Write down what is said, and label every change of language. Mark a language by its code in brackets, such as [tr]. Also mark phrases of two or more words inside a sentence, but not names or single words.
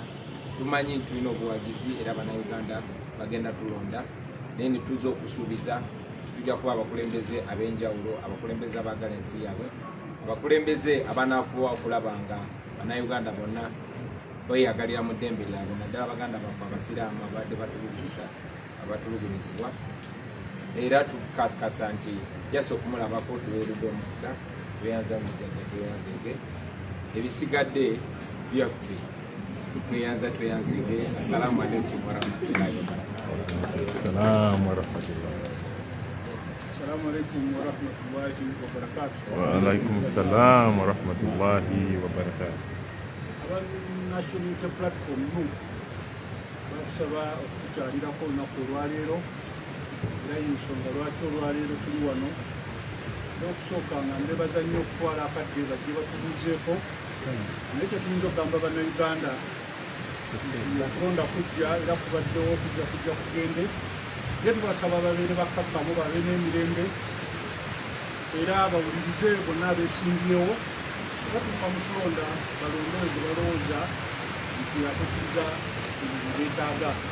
[lg] Tumanyi nti tulina obuwagizi era Bannayuganda bagenda tulonda, naye ne tuza okusuubiza tujja kuba abakulembeze ab'enjawulo, abakulembeze abaagala ensi yaabwe, abakulembeze abanaafuwa okulaba nga Bannayuganda bonna beyagalira mu ddembe lyabwe, naddala Baganda baffe abasiraamu abadde batulugunyizibwa. Era tukakasa nti jasa okumulabako tuweeredde omukisa, tweyanzege ebisigadde byaffe tweyanzege. [ar] السلام عليكم ورحمة الله وبركاته. السلام ورحمة الله. السلام عليكم ورحمة الله وبركاته. وعليكم السلام ورحمة الله وبركاته. [lg] National Unity Platform basaba okutukyalirako olunaku olwaleero, era ensonga lwaki olwaleero tuli wano n'okusooka nga ndebaza nnyo okutwala akadde bajje batubuuzeeko, naye kyetuyinza okugamba Bannayuganda okulonda kujja era kubaddewo kujja kugende, ye tubasaba babeere bakkakkamu, babe n'emirembe era bawulirize bonna abeesimbyewo batuuka mu kulonda balondowe gye balowooza nti atuukiriza ebintu beetaaga.